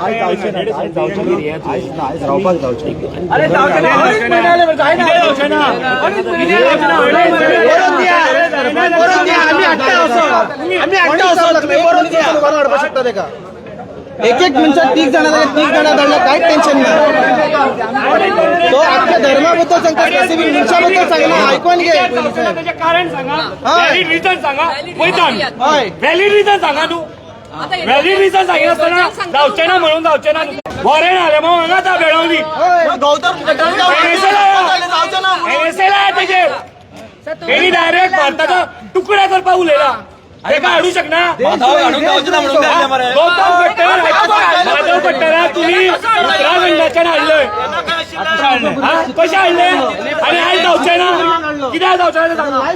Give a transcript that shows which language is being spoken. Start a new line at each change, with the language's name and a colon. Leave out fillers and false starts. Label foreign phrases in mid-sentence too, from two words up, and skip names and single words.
Marathi: एक मिनिटात 30 जण धरलं काही टेन्शन नाही तो आपल्या धर्माबद्दल सांगता
English: civil ministerबद्दल
Marathi: सांगला ऐकून घे त्याचे कारण सांगा
English: valid reason
Marathi: सांगा वैतान
Konkani: हय
English: valid reason
Konkani: सांगा तू
English: valid reason
Konkani: सांगितलं जावचे ना म्हणून जावचे ना वॉरंट आले मग हांगा ता बेळवली एनएसएला तेजेर तेणी डायरेक्ट भारताचो तुकडा करपाक उलयला तेका हाडू शकना गौतम माधव पट्टरा तुम्ही उत्तराखंडाच्यान हाडलंय कशें हाडले आनी आयज जावचे ना कित्याक जावचे ना सांगा